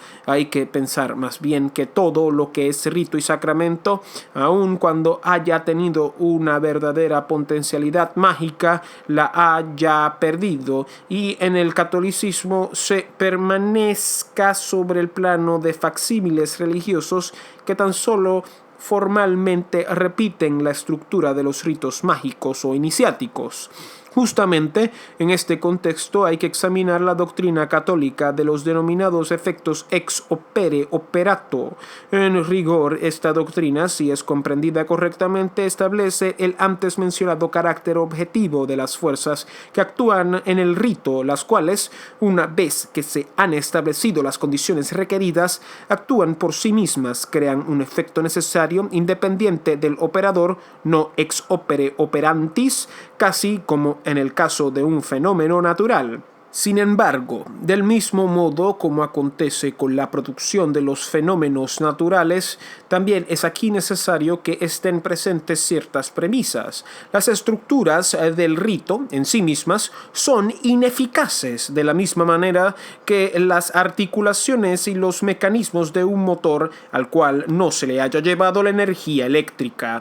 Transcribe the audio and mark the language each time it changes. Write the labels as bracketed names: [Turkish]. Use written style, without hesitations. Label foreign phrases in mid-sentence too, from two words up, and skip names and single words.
[Spanish] Hay que pensar más bien que todo lo que es rito y sacramento, aun cuando haya tenido una verdadera potencialidad mágica, la haya perdido, y en el catolicismo se permanezca sobre el plano de facsímiles religiosos que tan solo formalmente repiten la estructura de los ritos mágicos o iniciáticos. Justamente en este contexto hay que examinar la doctrina católica de los denominados efectos [Latin] ex opere operato. [Spanish] En rigor, esta doctrina, si es comprendida correctamente, establece el antes mencionado carácter objetivo de las fuerzas que actúan en el rito, las cuales, una vez que se han establecido las condiciones requeridas, actúan por sí mismas, crean un efecto necesario independiente del operador, no [Latin] ex opere operantis, [Spanish] casi como en el caso de un fenómeno natural. Sin embargo, del mismo modo como acontece con la producción de los fenómenos naturales, también es aquí necesario que estén presentes ciertas premisas. Las estructuras del rito en sí mismas son ineficaces, de la misma manera que las articulaciones y los mecanismos de un motor al cual no se le haya llevado la energía eléctrica.